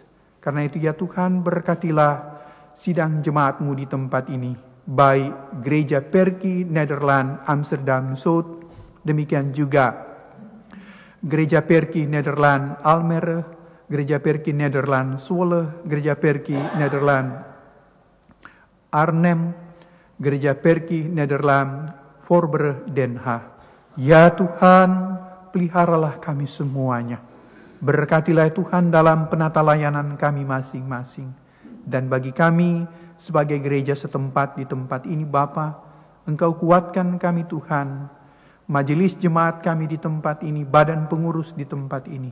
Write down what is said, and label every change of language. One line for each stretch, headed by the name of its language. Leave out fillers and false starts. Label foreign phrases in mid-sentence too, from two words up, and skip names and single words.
Indonesian: Karena itu ya Tuhan, berkatilah sidang jemaat-Mu di tempat ini, baik Gereja Perki Nederland Amsterdam Zuid, demikian juga Gereja Perki Nederland Almere, Gereja Perki Nederland Zwolle, Gereja Perki Nederland Arnhem, Gereja Perki Nederland Voorburg Den Haag. Ya Tuhan, peliharalah kami semuanya. Berkatilah Tuhan dalam penata layanan kami masing-masing. Dan bagi kami sebagai gereja setempat di tempat ini Bapa, Engkau kuatkan kami Tuhan. Majelis jemaat kami di tempat ini, badan pengurus di tempat ini.